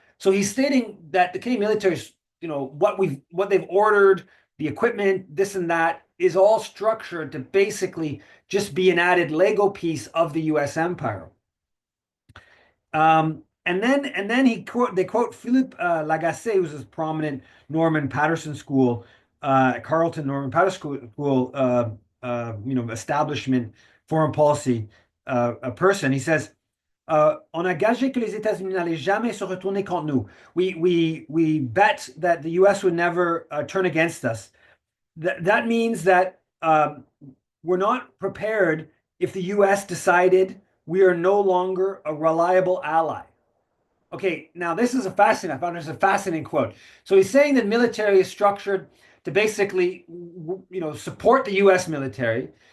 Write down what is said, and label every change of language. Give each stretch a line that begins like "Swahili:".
English: So he's stating that the Canadian military, what they've ordered, the equipment, this and that, is all structured to basically just be an added Lego piece of the U.S. empire. And then they quote Philippe Lagacé, who's a prominent Norman Paterson School, Carleton Norman Paterson School, establishment, foreign policy, a person. He says,
French: on a gagé que les États-Unis n'allaient jamais se retourner contre nous.
English: We bet that the U.S. would never turn against us. That means that we're not prepared if the U.S. decided we are no longer a reliable ally. Okay, now this is a fascinating. I found this a fascinating quote. So he's saying that military is structured to basically, support the U.S. military.